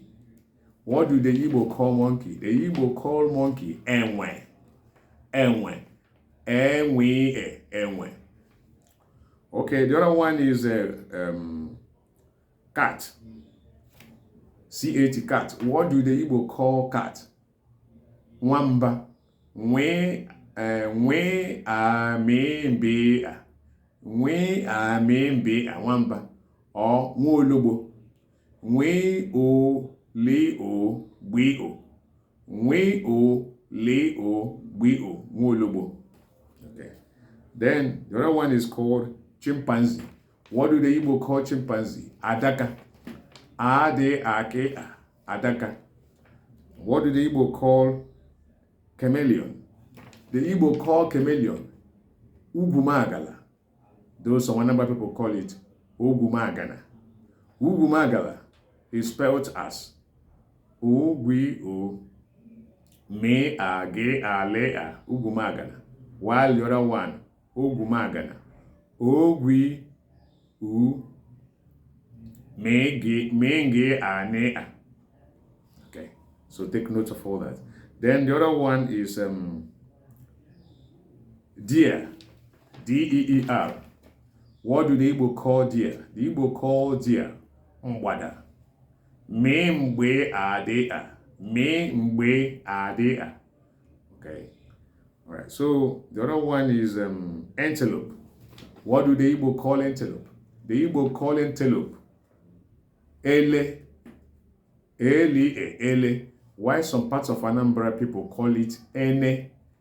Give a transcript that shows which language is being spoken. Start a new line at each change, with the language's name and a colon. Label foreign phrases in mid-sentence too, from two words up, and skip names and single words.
English: What do the Igbo call monkey? The Igbo call monkey enwe. Okay, the other one is cat. C-A-T, cat. What do the Igbo call cat?
Igbo: Nwamba. Nwe amembe. Nwamba. Or nwolobo. Nwe o le o gbe o. Nwe o, le o, gbe o, nwolobo.
English: Okay. Then the other one is called chimpanzee. What do the Igbo call chimpanzee? Adaka. A-D-A-K-A. Adaka. What do the Igbo call chameleon? The Igbo call chameleon Ugumagala. Though some number of people call it Ogumagana. Ugumagala is spelled as O-G-O Me-A-G-A-Le-A Ugumagana. While the other one, Ogumagana. O-G-U Me-Ge-A-Ne-A. Okay, so take note of all that. Then the other one is deer. D-E-E-R. What do the Igbo call deer? The Igbo call deer Mwada.
Igbo: Me mgbe adea. Me mgbe adea.
English: Okay. All right. So the other one is antelope. What do the Igbo call antelope? The Igbo call antelope ele. Ele. Why some parts of Anambra people call it ene.